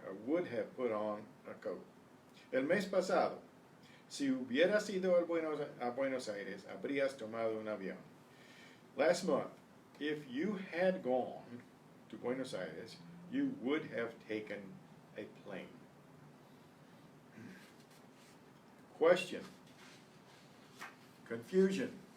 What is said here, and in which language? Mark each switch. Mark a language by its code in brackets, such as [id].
[en] I would have put on a coat. [es] El mes pasado, si hubieras ido a Buenos Aires, habrías tomado un avión. [en] Last month, if you had gone to Buenos Aires, you would have taken a plane. Question. Confusion.